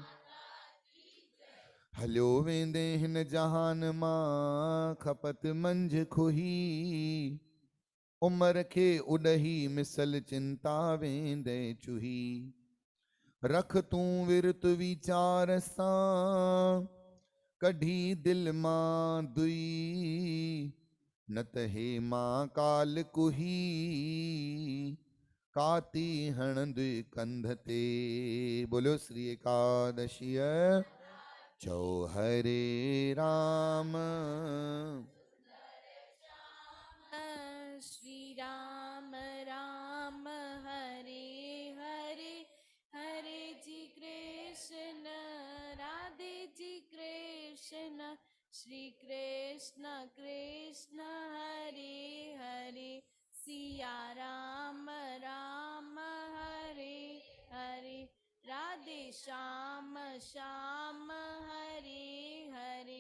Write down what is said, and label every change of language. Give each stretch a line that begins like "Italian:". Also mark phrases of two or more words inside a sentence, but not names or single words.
Sindhi: हलियो वेंदे हिन जहान मां खपत मंझि खुही, उमर खे उॾही मिसल चिंता वेंदे चुही। रख तूं विरत वीचार सां कढी दिल मां दुई, न त हे मां काल कुही काती हणंद कंध ते। बोलियो श्री एकादशीअ। चौ हरे राम
Sanskrit: श्री राम राम हरे हरे, हरे जी कृष्ण राधे जी कृष्ण, श्री कृष्ण कृष्ण हरे हरे, सिया राम राम हरे हरे, राधे श्याम श्याम हरे हरे।